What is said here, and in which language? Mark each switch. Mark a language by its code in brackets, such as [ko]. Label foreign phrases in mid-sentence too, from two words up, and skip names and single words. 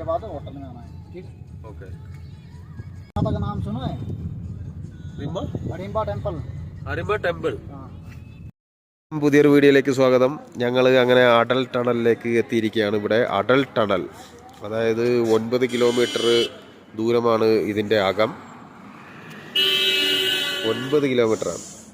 [hi] बाद होटल में आना है, ठीक। ओके। माता का नाम सुना है? [ml] റിംബ [hi] अरिम्बा टेम्पल। [ml] അരിമ്പ ടെമ്പിൾ. [hi] हाँ। [ml] പുതിയൊരു വീഡിയോയിലേക്ക് സ്വാഗതം. ഞങ്ങൾ അങ്ങനെ അടൽ ടണലിലേക്ക് എത്തിയിരിക്കുകയാണ്. ഇവിടെ അടൽ ടണൽ, അതായത് 9 കിലോമീറ്റർ ദൂരമാണ് ഇതിൻ്റെ അകം. 9 കിലോമീറ്ററാണ്.